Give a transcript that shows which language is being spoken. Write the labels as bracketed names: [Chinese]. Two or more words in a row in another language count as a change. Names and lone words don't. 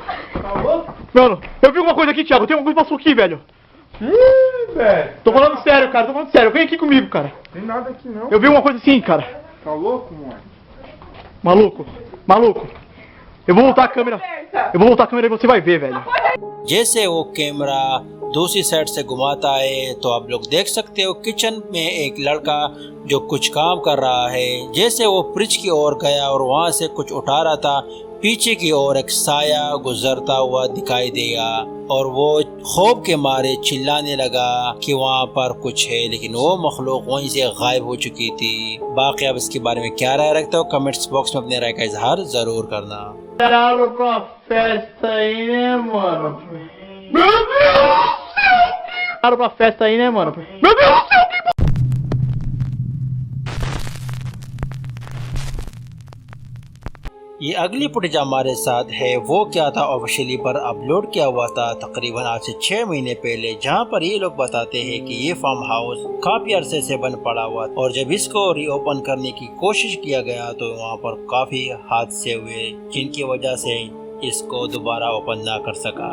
[Portuguese] Mano, eu vi alguma coisa aqui, Thiago. Tem alguma coisa que passou aqui, velho. Ih, velho. Tô falando sério, cara. Tô falando sério. Vem aqui comigo, cara. Tem nada aqui não. Eu vi uma coisa assim, cara. Tá louco, mano? Maluco. Maluco. Eu vou voltar a câmera. Eu vou voltar a câmera e você vai ver, velho. [Hindi] जैसे वो कैमरा दूसरी साइड से घुमाता है तो आप लोग देख सकते हो किचन में एक लड़का जो कुछ काम कर रहा है। जैसे वो फ्रिज की ओर गया और वहाँ से कुछ उठा रहा था, पीछे की ओर एक साया गुजरता हुआ दिखाई देगा और वो खौफ के मारे चिल्लाने लगा कि वहाँ पर कुछ है, लेकिन वो मखलूक वहीं से गायब हो चुकी थी। बाकी अब इसके बारे में क्या राय रखते हो [English] comments box [Hindi] में अपने राय का इजहार जरूर करना। [Portuguese] Esperaram pra festa aí, né, mano? Meu Deus do céu! Esperaram pra festa aí, né, mano? Meu Deus do céu, que [Hindi] ये अगली फुटेज हमारे साथ है वो क्या था ऑफिशियली पर अपलोड किया हुआ था तकरीबन आज से 6 महीने पहले, जहां पर ये लोग बताते हैं कि ये फार्म हाउस काफी अरसे से बंद पड़ा हुआ और जब इसको रीओपन करने की कोशिश किया गया तो वहां पर काफी हादसे हुए जिनकी वजह से इसको दोबारा ओपन ना कर सका।